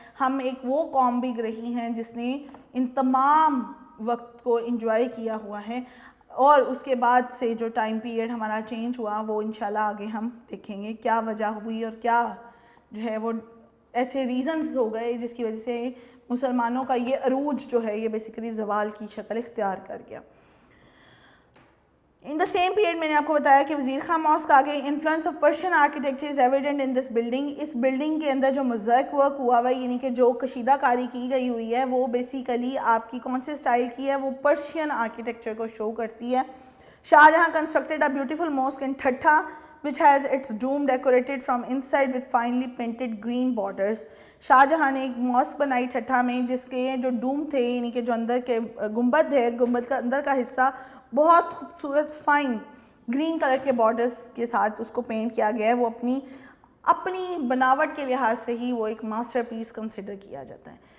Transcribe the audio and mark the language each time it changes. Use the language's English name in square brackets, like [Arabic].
[Urdu] ہم ایک وہ قوم بھی رہی ہیں جس نے ان تمام وقت کو انجوائے کیا ہوا ہے اور اس کے بعد سے جو ٹائم پیریڈ ہمارا چینج ہوا وہ انشاءاللہ آگے ہم دیکھیں گے کیا وجہ ہوئی اور کیا جو ہے وہ ایسے ریزنز ہو گئے جس کی وجہ سے مسلمانوں کا یہ عروج جو ہے یہ بیسیکلی زوال کی شکل اختیار کر گیا. [English] In the same period [Urdu] میں نے آپ کو بتایا کہ وزیر خان ماسک آگے [English] influence of Persian architecture is evident in this building. [Urdu] اس building کے اندر جو موزائک ورک ہوا ہوا ہے یعنی کہ جو کشیدہ کاری کی گئی ہوئی ہے وہ بیسیکلی آپ کی کون سے سٹائل کی ہے، وہ پرشین آرکیٹیکچر کو شو کرتی ہے. [English] Shah Jahan constructed a beautiful mosque in Thatta which has its dome decorated from inside with finely painted green borders. [Urdu] شاہ جہاں نے ایک ماسک بنائی ٹھٹھا میں جس کے جو ڈوم تھے یعنی کہ جو اندر کے گنبد ہے، گنبد کا اندر کا حصہ بہت خوبصورت فائن گرین کلر کے بارڈرز کے ساتھ اس کو پینٹ کیا گیا ہے. وہ اپنی بناوٹ کے لحاظ سے ہی وہ ایک ماسٹر پیس کنسیڈر کیا جاتا ہے.